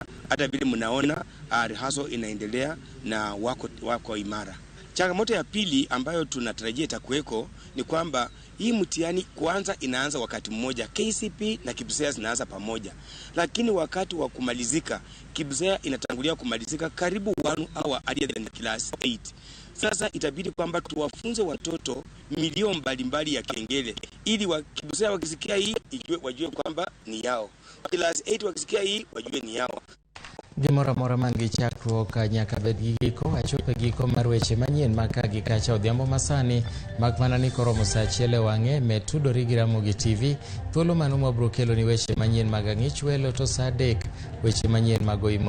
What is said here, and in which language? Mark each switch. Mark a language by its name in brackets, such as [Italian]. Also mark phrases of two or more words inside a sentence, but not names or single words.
[Swahili] Hata vile mnaona rehearsal inaendelea na wako imara. Changamoto ya pili ambayo tunatarajia itakuweko ni kwamba hii mtihani kwanza inaanza wakati mmoja, KCP na KPSEA zinaanza pamoja. Lakini wakati wa kumalizika, KPSEA inatangulia kumalizika karibu [English] 1 hour earlier than class 8. [Swahili] Sasa itabidi kwamba tuwafunze watoto milio mbalimbali ya kengele ili KPSEA wakisikia hii wajue kwamba ni yao. Class 8 wakisikia hii wajue ni yao. [Luo (Kenya and Tanzania)] Gimora mora mangi chakruok nyaka bed gi giko achope giko mar weche manyien makagi kacha odhiambo masani makmana ni koromo saa achiel e wang'e metudori gi Ramogi TV. Thuolo mano mabro kelo ni weche manyien mag ang'ich welo to saa 3 weche manyien magoimore.